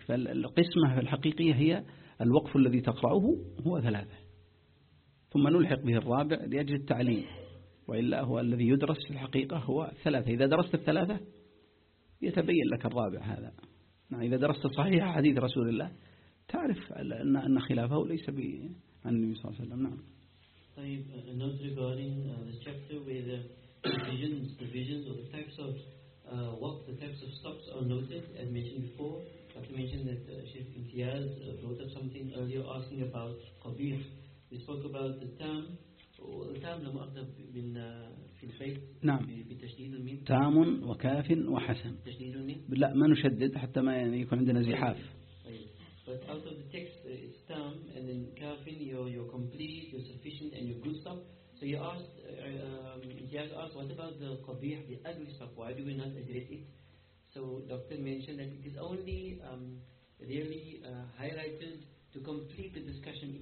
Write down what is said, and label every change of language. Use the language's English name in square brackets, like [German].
[Arabic] فالقسمة الحقيقية هي الوقف الذي تقرأه هو ثلاثة ثم نلحق به الرابع لأجل التعليم, وإلا هو الذي يدرس في الحقيقة هو ثلاثة. إذا درست الثلاثة يتبين لك الرابع هذا, نعم. إذا درست صحيح حديث رسول الله تعرف أن خلافه ليس عن النبي صلى الله عليه وسلم, نعم. طيب النوت [English] regarding this chapter where the divisions or the types of what the types of stops are noted as mentioned before, but to mention that Sheikh Imtiaz wrote up something earlier asking about Qabih. We spoke about the tam or the tam [Arabic] لما أخذ من في الفيت, نعم, بتشديد الميم تام وكاف وحسن تشديد الميم, لا ما نشدد حتى ما يكون عندنا زحاف. [English] But out of the text it's tam and then kafin, you're complete, you're sufficient and you're good stuff. So you asked, he has asked, what about the qabih, the ugly stuff, why do we not address it? So doctor mentioned that it is only really highlighted to complete the discussion.